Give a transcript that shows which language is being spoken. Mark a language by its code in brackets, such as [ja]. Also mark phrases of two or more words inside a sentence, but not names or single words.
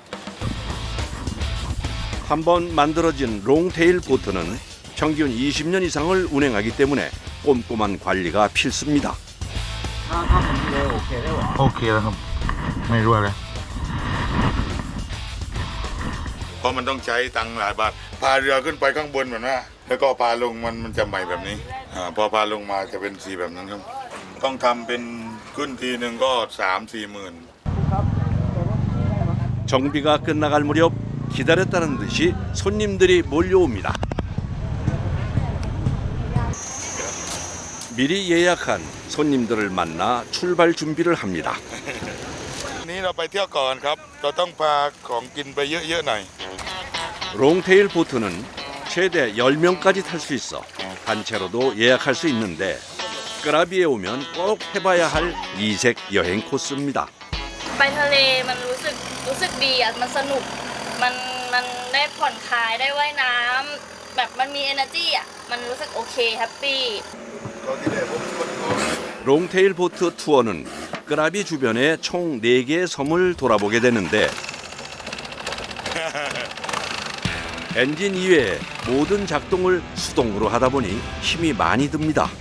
[ko] 한번 만들어진 롱테일 보트는 평균 20년 이상을 운행하기 때문에 꼼꼼한 관리가 필수입니다. [th] โอเคแล้วครับไม่รั่วเลยเพราะมันต้องใช้ตังค์หลายบาทพาเรือขึ้นไปข้างบนแบบนั้นแล้วก็พาลงมันจะใหม่แบบนี้พอพาลงมาจะเป็นสีแบบนั้นครับต้องทำเป็นขึ้นทีหนึ่งก็ 3-4 หมื่น [ko] 정비가 끝나갈 무렵 기다렸다는 듯이 손님들이 몰려옵니다. 미리 예약한 손님들을 만나 출발 준비를 합니다. [th] นี้เราไปเที่ยวก่อนครับเราต้องพาของกินไปเยอะๆหน่อย [ko] 롱테일 보트는 최대 10명까지 탈 수 있어 단체로도 예약할 수 있는데 끄라비에 오면 꼭 해봐야 할 이색 여행 코스입니다. [th] ไปทะเลมันรู้สึกดีอ่ะมันสนุกมันได้ผ่อนคลายได้ว่ายน้ำแบบมันมี energy อ่ะมันรู้สึกโอเคแฮปปี้ [ko] 롱테일 보트 투어는 끄라비 주변의 총 4개의 섬을 돌아보게 되는데 엔진 이외에 모든 작동을 수동으로 하다 보니 힘이 많이 듭니다.